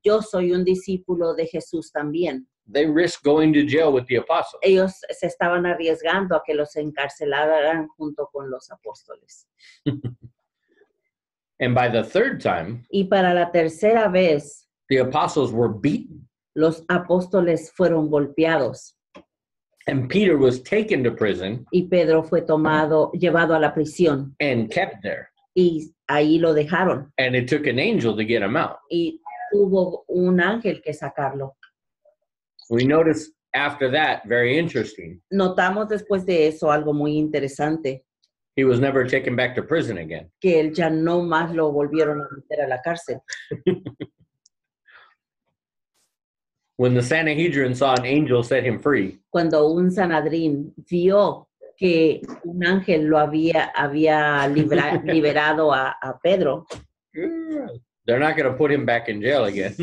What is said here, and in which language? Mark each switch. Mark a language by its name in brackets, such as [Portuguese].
[Spanish] yo soy un discípulo de Jesús también, [English] they risk going to jail with the apostles. [Spanish] ellos se estaban arriesgando a que los encarcelaran junto con los apóstoles. [English] And by the third time, [Spanish] Y para la tercera vez, [English] the apostles were beaten. [Spanish] los apóstoles fueron golpeados [English] And Peter was taken to prison [Spanish] y Pedro fue llevado a la prisión [English] and kept there. [Spanish] y ahí lo dejaron. [English] And it took an angel to get him out. [Spanish] Y hubo un ángel que sacarlo. [English] We notice after that, very interesting, [Spanish] Notamos después de eso algo muy interesante, [English] he was never taken back to prison again. [Spanish] que él ya no más lo volvieron a meter a la cárcel. [English] When the Sanhedrin saw an angel set him free, [Spanish] Cuando un Sanadrín vio que un ángel lo había liberado a Pedro, [English] they're not going to put him back in jail again.